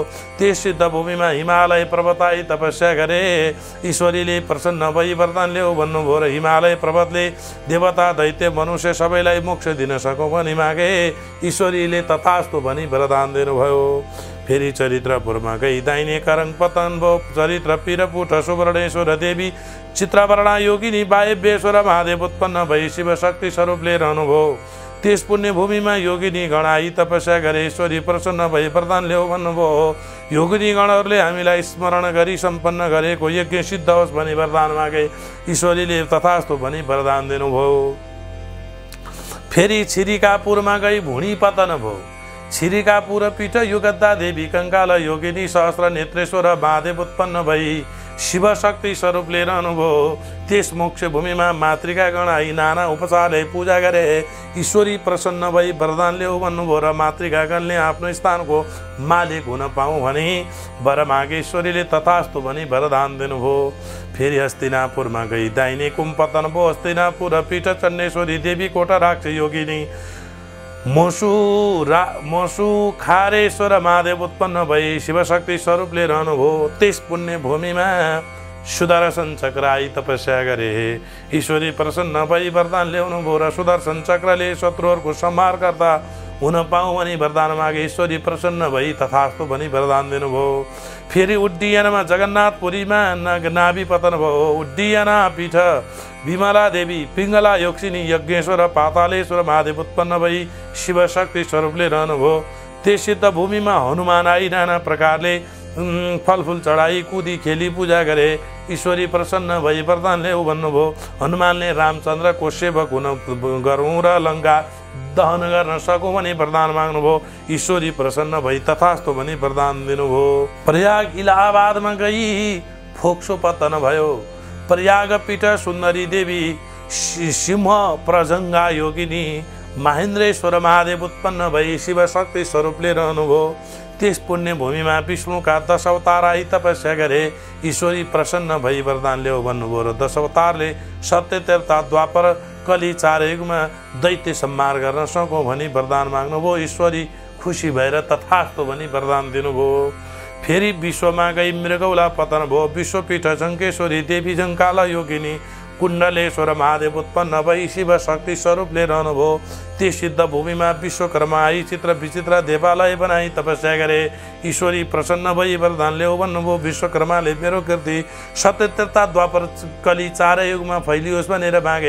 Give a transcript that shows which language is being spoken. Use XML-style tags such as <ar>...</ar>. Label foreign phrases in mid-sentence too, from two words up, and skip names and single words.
<ne>त्यस सिद्ध भूमिमा हिमालय पर्वत आई तपस्या गरे। ईश्वरीले प्रसन्न भई वरदान ल्याऊ भन्नुभयो र हिमालय पर्वतले देवता दैत्य मनुष्य सबैलाई मोक्ष दिन सकौँ भनी मागे। ईश्वरीले तथास्तु भनी वरदान दिनुभयो। फेरि चरित्रपुरमा गई दाहिने करङ पतन भयो। चरित्र पिरपुट सुवर्णेश्वर देवी चित्रवर्णा योगिनी वायव्येश्वर महादेव उत्पन्न भई शिव शक्ति स्वरूपले रहनुभयो। त्यस पुण्य भूमिमा योगिनी गण आई तपस्या गरे। ईश्वरी प्रसन्न भई वरदान ल्याऊ भन्नुभयो। योगिनी गणहरूले हामीलाई स्मरण गरी सम्पन्न गरेको यज्ञ सिद्ध होस् भनी वरदान मागे। ईश्वरीले तथास्तु भनी वरदान दिनुभयो। फेरि छिरिकापुरमा गई भुँडी पतन भयो। छिरिकापुर पीठ युगद्धा देवी कंकाल योगिनी सहस्र नेत्रेश्वर महादेव उत्पन्न भई शिव शक्ति स्वरूपले रहनुभयो। त्यस मोक्ष भूमिमा मातृका गण आई नाना उपचारले पूजा गरे। ईश्वरी प्रसन्न भई वरदान ल्याऊ भन्नुभयो र मातृका गणले आफ्नो स्थानको मालिक हुन पाऊँ भने वर मागे। ईश्वरीले तथास्तु भनी वरदान दिनुभयो। फेरि हस्तिनापुरमा गई दाहिने कुम पतन भयो। हस्तिनापुर पीठ चण्डेश्वरी देवी कोटराक्ष योगिनी मोसु खारेश्वर महादेव उत्पन्न भई शिव शक्ति स्वरूपले रहनुभयो। त्यस पुण्य भूमिमा सुदर्शन चक्र आई तपस्या गरे। ईश्वरी प्रसन्न भई वरदान ल्याउनु भयो र सुदर्शन चक्रले शत्रुहरूको संहार गर्दा हुन पाऊँ भनी वरदान मागे। ईश्वरी प्रसन्न भई तथास्तु भनी वरदान दिनुभयो। फेरि उड्डीयनमा जगन्नाथपुरीमा नाभि पतन भयो। उड्डीयना पीठ विमला देवी पिङ्गला योगिनी यज्ञेश्वर पातालेश्वर महादेव उत्पन्न भई शिव शक्ति स्वरूपले रहनुभयो। त्यस सिद्ध भूमिमा हनुमान आई नाना प्रकारले फलफुल चढाई कुदी खेली पूजा गरे। ईश्वरी प्रसन्न भई वरदान ल्याऊ भन्नुभयो। हनुमानले रामचन्द्रको सेवक हुन गरौँ र लङ्का दहन गर्न सकौँ भनी वरदान माग्नुभयो। ईश्वरी प्रसन्न भई तथास्तु भनी वरदान दिनुभयो। प्रयाग इलाहाबादमा गई फोक्सो पतन भयो। प्रयाग पीठ सुन्दरी देवी सिंह प्रजङ्गा योगिनी महेन्द्रेश्वर महादेव उत्पन्न भई शिव शक्ति स्वरूपले रहनुभयो। त्यस पुण्य भूमिमा विष्णुका 10 अवतार आई तपस्या गरे। ईश्वरी प्रसन्न भई वरदान ल्याऊ भन्नुभयो र 10 अवतारले सत्य त्रेता द्वापर कली 4 युगमा दैत्य संहार गर्न सकौँ भनी वरदान माग्नुभयो। ईश्वरी खुसी भएर तथास्तु भनी वरदान दिनुभयो। फेरि विश्वमा गई मृगौला पतन भयो। विश्वपीठ झङ्केश्वरी देवी झङ्काल योगिनी कुण्डलेश्वर महादेव उत्पन्न भई शिव शक्ति स्वरूपले रहनुभयो। त्यस सिद्ध भूमिमा विश्वकर्मा आई चित्र विचित्र देवालय बनाई तपस्या गरे। ईश्वरी प्रसन्न भई वरदान ल्याऊ भन्नुभयो। विश्वकर्माले मेरो कीर्ति सत्य त्रेता द्वापर कली 4 युगमा फैलियोस् भनेर मागे।</ne>